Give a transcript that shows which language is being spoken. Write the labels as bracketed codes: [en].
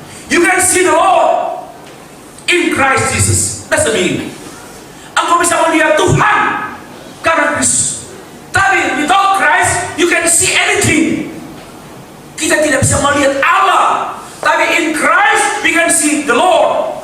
[en] You can see the Lord in Christ Jesus. That's the meaning. [id] Engkau bisa melihat Tuhan karena Kristus. [en] Tapi without Christ, you can see anything. [id] Kita tidak bisa melihat Allah. [en] Tapi in Christ, we can see the Lord.